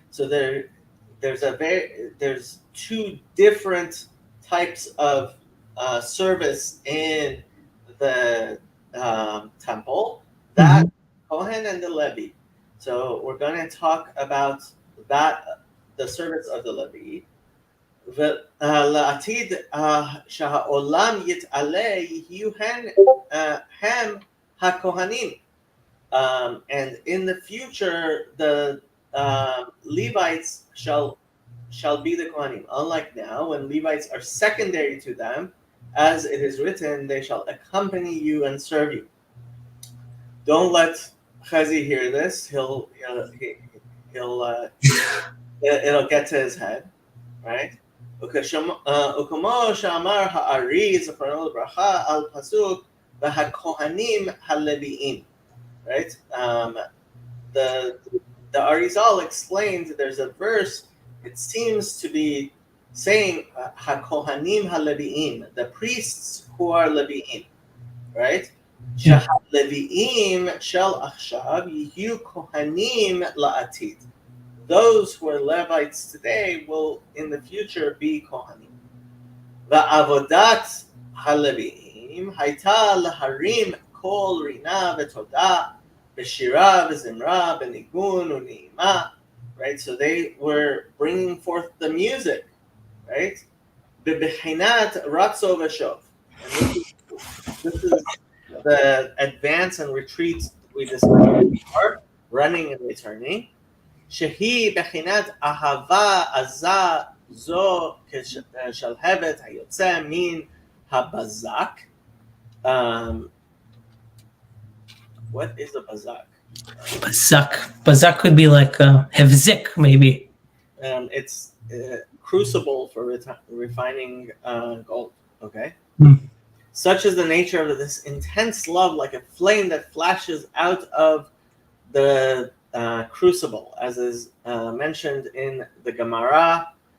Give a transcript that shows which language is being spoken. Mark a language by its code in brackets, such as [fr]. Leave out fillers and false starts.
[en] So there's two different types of service in the temple, that Kohen and the Levi. So we're going to talk about that, the service of the Levi. [he] ולעתיד שהעולם יתעלה יהיו הם הכהנים. [en] And in the future, the Levites shall be the Kohanim. Unlike now, when Levites are secondary to them, as it is written, they shall accompany you and serve you. Don't let Chazi hear this. It'll get to his head, right? [he] וכמו שאמר הארי זכרונו לברכה על פסוק והכהנים הלוויים, right? [en] The Arizal explained there's a verse, it seems to be saying HaKohanim HaLevi'im, the priests who are Levi'im, right? [he] שהלוויים של עכשיו יהיו כהנים לעתיד. [en] Those who are Levites today will in the future be Kohanim. [he] ועבודת הלוויים הייתה להרים קול רינה ותודה בשירה וזמרה בניגון ונעימה, right? [en] So they were bringing forth the music, right? [he] בבחינת רצו ושוב. [en] This is the advance and retreat we discussed before, running and returning. [he] שהיא בחינת אהבה עזה זו כשלהבת היוצא מן הבזק. [en] What is a bazak? Bazak could be like hevzik, maybe. It's a crucible for refining gold. Okay. Such is the nature of this intense love, like a flame that flashes out of the crucible, as is mentioned in the Gemara.